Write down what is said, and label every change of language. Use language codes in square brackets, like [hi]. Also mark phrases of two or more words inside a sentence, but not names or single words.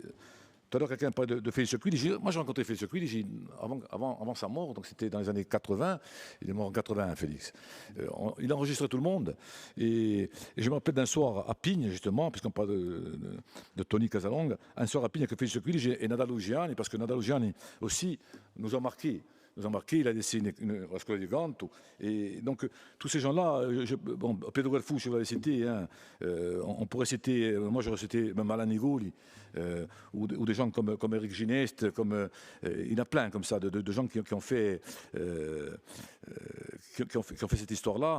[fr] Tout à l'heure, quelqu'un parlait de Félix Quid. Moi, j'ai rencontré Félix Quid avant sa mort, donc c'était dans les années 80. Il est mort en 80, Félix. Il a enregistré tout le monde. Et je me rappelle d'un soir à Pigne, justement, puisqu'on parle de Tony Casalonga, un soir à Pigne avec Félix Quid et Nadal Lugiani, parce que Nadal Lugiani aussi nous a marqués. Il a laissé une [it] scuola di canto. [fr] Et donc, tous ces gens-là, bon, Pedro Galfou, je vais les citer, hein, on pourrait citer, moi j'aurais cité même Alain Nigoli, ou des gens comme Eric Gineste, il y en a plein comme ça, de gens qui ont fait cette histoire-là.